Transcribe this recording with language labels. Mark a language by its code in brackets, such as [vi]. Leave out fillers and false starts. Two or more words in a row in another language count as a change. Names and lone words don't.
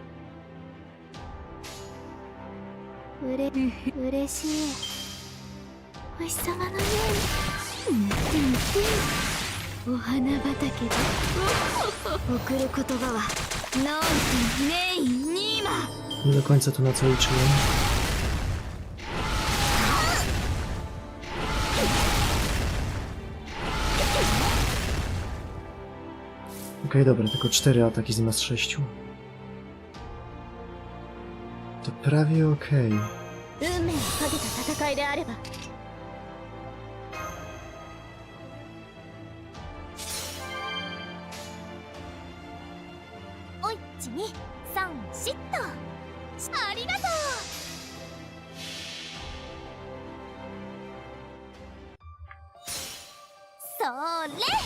[ja] 嬉しい。お日様のように。塗って塗って。お花畑で送る言葉はなんとネイニーマ。 [pl] Nie do końca to na co liczyłem. Okej, dobra, tylko 4 ataki zamiast 6. To prawie okej. [ja] 運命をかけた戦いであれば。おい、1、2、3、4っと。ありがとう。それ。